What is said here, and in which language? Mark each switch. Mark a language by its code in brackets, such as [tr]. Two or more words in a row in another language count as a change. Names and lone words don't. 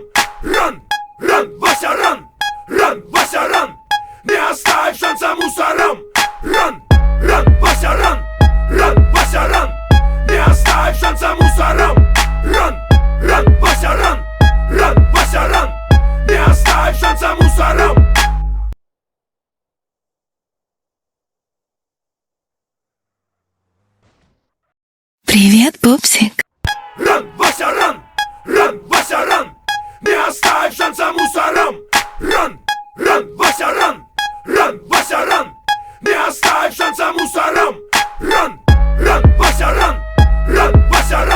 [en] Run, run, Вася, run! Run, Вася, run! [ru] Не оставь шанса мусорам! [en] Run, run, Вася, run! Run, Вася, run! [ru] Не оставь шанса мусорам! [en] Run, run, Вася, run! Run, Вася, run! [ru] Не оставь шанса мусорам! Привет, пупсик. [en] Run, Вася, run! Run, Вася, run! [ru] Не оставь шанса мусорам! [en] Run, run, Вася, run! Run, Вася, run! [ru] Не оставь шанса мусорам! [en] Run, run, Вася, run! Run, Вася, run!